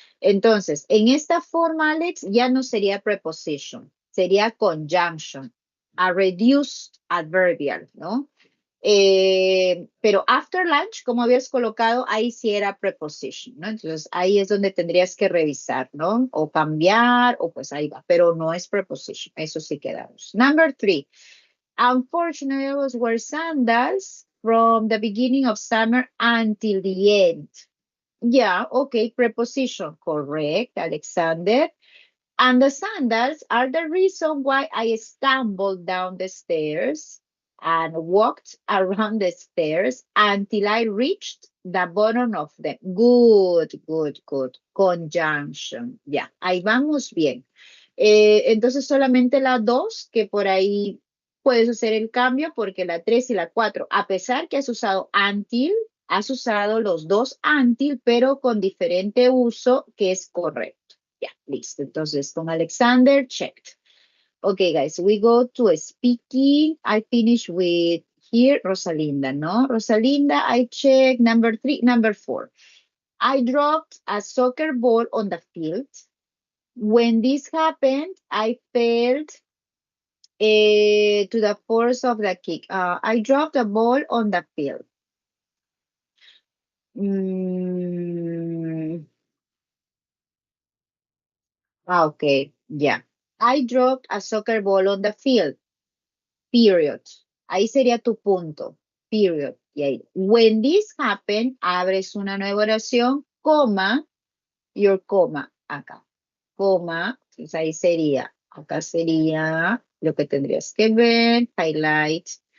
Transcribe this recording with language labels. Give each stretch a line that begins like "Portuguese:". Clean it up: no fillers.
Spanish: Entonces, en esta forma, Alex, ya no sería preposition, sería conjunction,
English: a reduced adverbial,
Spanish: ¿no? Pero
English: after lunch,
Spanish: como habías colocado, ahí sí era preposition, ¿no? Entonces, ahí es donde tendrías que revisar, ¿no? O cambiar, o pues ahí va, pero no es preposition, eso sí quedamos.
English: Number 3. Unfortunately, those were sandals from the beginning of summer until the end. Yeah, okay, preposition, correct, Alexander. And the sandals are the reason why I stumbled down the stairs and walked around the stairs until I reached the bottom of them. Good, good, good. Conjunction.
Spanish: Ya, ahí vamos bien. Entonces solamente la 2, que por ahí puedes hacer el cambio, porque la 3 y la 4, a pesar que has usado until, has usado los dos until, pero con diferente uso que es correcto. Ya, listo. Entonces, con Alexander, checked.
English: Okay, guys, we go to speaking. I finish with here, Rosalinda, ¿no? Rosalinda, I check number 3, number 4. I dropped a soccer ball on the field. When this happened, I felt to the force of the kick. I dropped a ball on the field. Mm, okay, yeah. I dropped a soccer ball on the field.
Spanish: Period. Ahí sería tu punto. Period. Y ahí,
English: when this happened,
Spanish: abres una nueva oración, coma,
English: your coma,
Spanish: acá. Coma, entonces ahí sería, acá sería lo que tendrías que ver, highlight.